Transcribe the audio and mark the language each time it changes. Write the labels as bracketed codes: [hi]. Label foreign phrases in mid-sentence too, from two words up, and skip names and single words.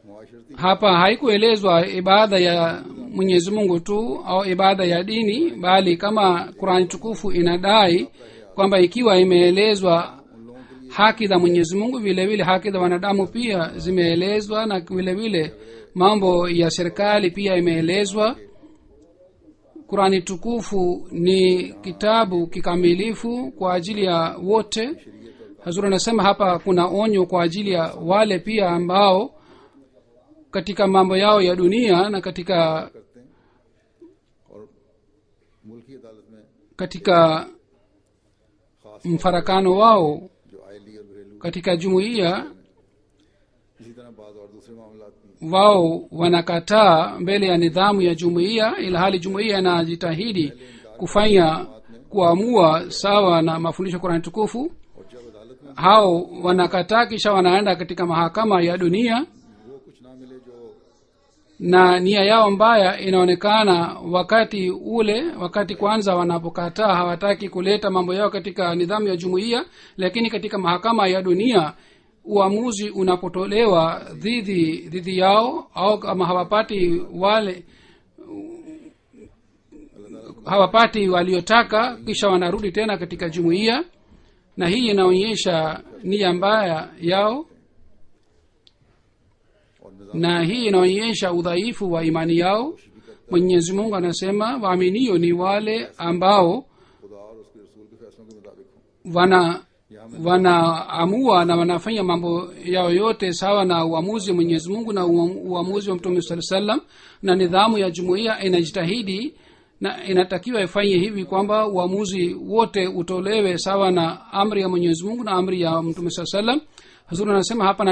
[ur] معاشرتی [sw] Hapa haikuelezwa ibada ya Mwenyezi Mungu tu au ibada ya dini, bali kama Qur'ani tukufu inadai kwamba ikiwa imeelezwa haki za Mwenyezi Mungu, vile vile haki za wanadamu pia zimeelezwa, na vile vile mambo ya serikali pia imeelezwa. Qur'ani tukufu ni kitabu kikamilifu kwa ajili ya wote. Hazur anasema hapa kuna onyo kwa ajili ya wale pia ambao katika mambo yao ya dunia na katika [ur] کرتے ہیں اور ملکی عدالت میں [sw] katika mfarakano wao [ur] جو عائلی اور گھریلو [sw] katika jumuiya, [ur] اسی طرح بعض اور دوسرے معاملات بھی [sw] wao wanakataa mbele ya nidhamu ya jumuiya, ila hali jumuiya inajitahidi kufanya kuamua sawa na mafundisho ya Qur'an tukufu. [ur] اور جب عدالت میں [sw] Hao wanakataa, kisha wanaenda katika mahakama ya dunia, [ur] وہ کچھ نہ ملے جو [sw] na nia yao mbaya inaonekana wakati kwanza wanapokataa, hawataki kuleta mambo yao katika nidhamu ya jumuiya, lakini katika mahakama ya dunia uamuzi unapotolewa dhidi yao, au kama hawapati waliotaka, kisha wanarudi tena katika jumuiya, na hii inaonyesha nia mbaya yao, [ur] اور نظام [sw] na hii inaonyesha udhaifu wa imani yao. Mwenyezi Mungu anasema waaminio ni wale ambao [ur] خدا اور اس کے رسول کے فیصلوں کے مطابق ہو. [sw] wanaamua na wanafanya mambo yao yote sawa na uamuzi wa Mwenyezi Mungu na uamuzi wa Mtume [ar] صلى الله عليه وسلم, [sw] na nidhamu ya jumuiya inajitahidi na inatakiwa ifanye hivi kwamba uamuzi wote utolewe sawa na amri ya Mwenyezi Mungu na amri ya Mtume [ar] صلى الله عليه وسلم.